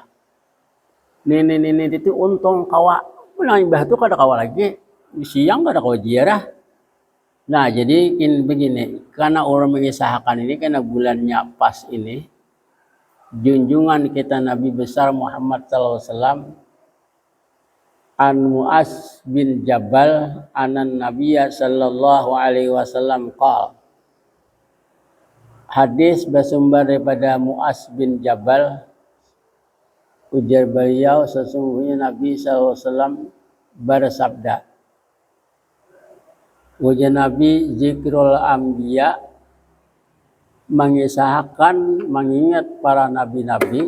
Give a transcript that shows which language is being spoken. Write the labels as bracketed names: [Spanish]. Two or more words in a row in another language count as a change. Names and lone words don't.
[Banjar] Nenek itu untung kawa. Menang imbah itu kada kawa lagi. Siang kada kawa ziarah. Nah jadi begini. Karena orang mengisahkan ini karena bulannya pas ini. Junjungan kita Nabi besar Muhammad SAW. [Arabic] عن معاذ بن جبل أن النبي صلى الله عليه وسلم قال. [Banjar] Hadis bersumber daripada Mu'az bin Jabal Ujar beliau, sesungguhnya Nabi SAW bersabda. Ujar Nabi, [Arabic] ذكر الأنبياء, [Banjar] mengisahkan, mengingat para nabi-nabi.